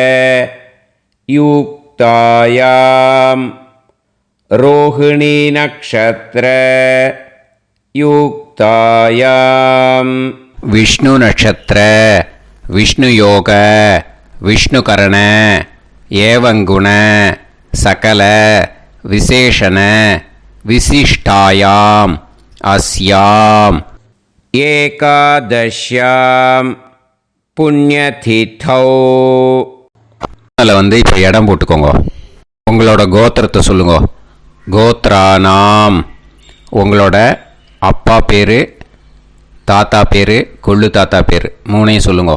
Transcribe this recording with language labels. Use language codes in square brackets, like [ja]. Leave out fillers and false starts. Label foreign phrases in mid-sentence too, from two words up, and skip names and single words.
[sa] युक्तायां रोहिणी नक्षत्र युक्तायां विष्णु नक्षत्र विष्णु योग विष्णुकरण एवं गुण सकल विशेषण विशिष्टायाम् अस्याम् एकादश्यां पुण्यतिथौ. [ta] அதில் இப்போ இடம் போட்டுக்கோங்க. உங்களோட கோத்திரத்தை சொல்லுங்க. கோத்ரானாம் உங்களோட அப்பா பேர், தாத்தா பேர், கொள்ளு தாத்தா பேர் 3ஐயும் சொல்லுங்க.